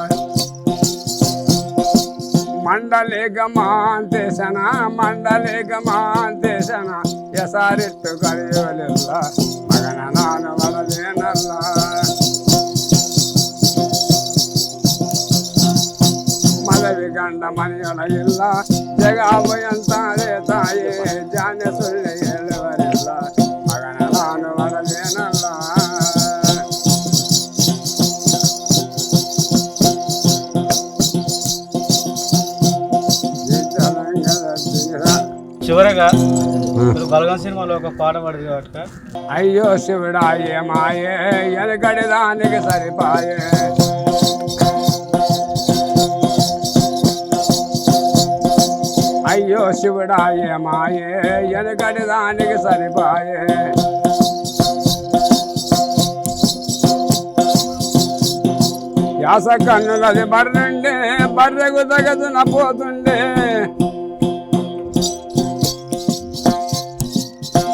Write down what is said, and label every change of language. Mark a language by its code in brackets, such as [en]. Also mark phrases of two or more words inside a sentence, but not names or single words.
[kn] ಮಂಡಲಿ ಗಮಾಂತೇಶನ ಹೆಸರಿಟ್ಟು ಕರೆಯಲಿಲ್ಲ ಮಗನ ನಾನು ಒಳದೇನಲ್ಲ ಮದವಿ ಗಂಡ ಮನೆಯೊಳಗಿಲ್ಲ ಜಗಾಬು ಎಂತಾದೆ ತಾಯಿ ಜಾಣ್ಯ ಸುಳ್ಳು ಹೇಳುವರಿಲ್ಲ ಮಗನ ನಾನು ಒಳದೇನಲ್ಲ [te] చివరగా మీరు బలగం సినిమాలో ఒక పాట పాడింది కాబట్టి అయ్యో శివుడాయే మాయే ఎనకడి దానికి సరిపాయే అయ్యో శివుడాయే మాయే ఎనకడి దానికి సరిపాయే యాస కన్నులది బర్రెండే బర్రెకు తగదున పోతుండే